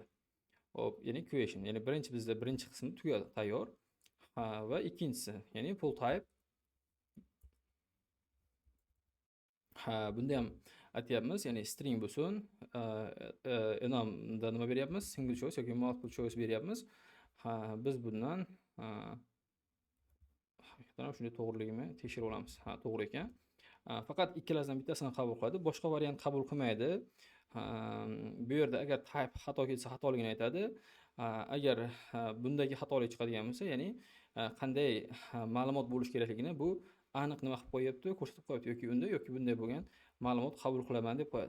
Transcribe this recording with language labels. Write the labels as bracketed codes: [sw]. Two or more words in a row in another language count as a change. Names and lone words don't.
[uz] Hop, ya'ni question, ya'ni bizda birinchi qismi tugadi, tayyor. Va ikkinchisi, ya'ni [en] full type. [uz] Bunda ham aytyapmiz, ya'ni string bo'lsin, enumda nima beryapmiz? [en] Single choice yoki multiple choice beryapmiz. [uz] Biz bundan haqiqatan shunday to'g'riligimi tekshirib olamiz. To'g'ri ekan. Faqat ikkalasidan bittasini qabul qiladi, boshqa variant qabul qilmaydi. Bu yerda agar type xato kelsa, xatoligini aytadi. Agar bundagi xatolik chiqadigan bo'lsa, ya'ni qanday ma'lumot bo'lish kerakligini bu aniq nima qilib qo'yapti, ko'rsatib qo'yapti, yoki unda yoki bunday bo'lgan ma'lumot qabul qilaman deb qo'yadi.